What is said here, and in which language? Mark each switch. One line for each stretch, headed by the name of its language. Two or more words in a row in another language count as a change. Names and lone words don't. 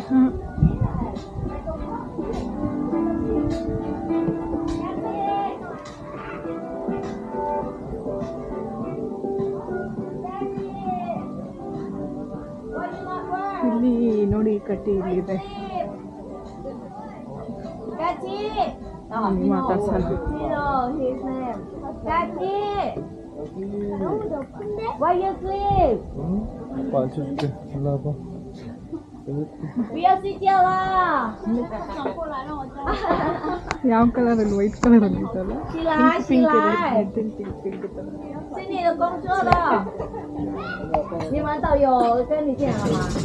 Kannada: ಇಲ್ಲಿ ನೋಡಿ ಕಟ್ಟಿ ಇಲ್ಲಿದೆ, ಮಾತಾಡ್ಸೋಣ.
English: Why you sleep?
Chinese: 不要睡觉啦！
Kannada: ಯಾವ ಕಲರಲ್ಲಿ?
English: white colorಅಲ್ಲಿ
Kannada: ಇದಲ್ಲ,
Chinese: 起来，起来！
Kannada: ಪಿಂಕ್ ಥರ.
Chinese: 是你的工作了。你们导游跟你讲了吗？